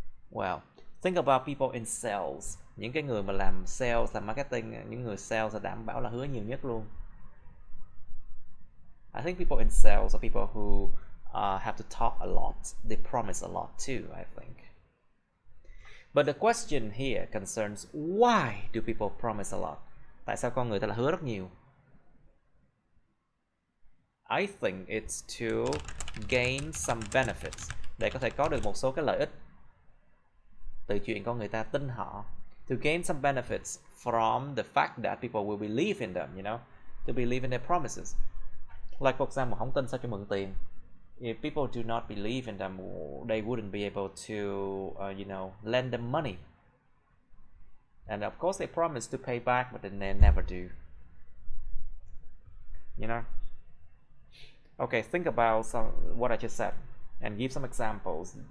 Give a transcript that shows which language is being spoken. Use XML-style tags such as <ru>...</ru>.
<en>Well, think about people in sales.</en> <vi>Những cái người mà làm sales, làm marketing, những người sales là đảm bảo là hứa nhiều nhất luôn.</vi> <en>I think people in sales are people who have to talk a lot. They promise a lot too, I think. But the question here concerns, why do people promise a lot?</en> <vi>Tại sao con người ta lại hứa rất nhiều?</vi> <en>I think it's to gain some benefits,</en> <vi>để có thể có được một số cái lợi ích từ chuyện con người ta tin họ.</vi> <en>To gain some benefits from the fact that people will believe in them, you know, to believe in their promises. Like for example,</en> <vi>không tin sao cho mượn tiền.</vi> <en>If people do not believe in them, they wouldn't be able to, you know, lend them money. And of course they promise to pay back, but then they never do. You know? Okay, think about what I just said and give some examples.</en>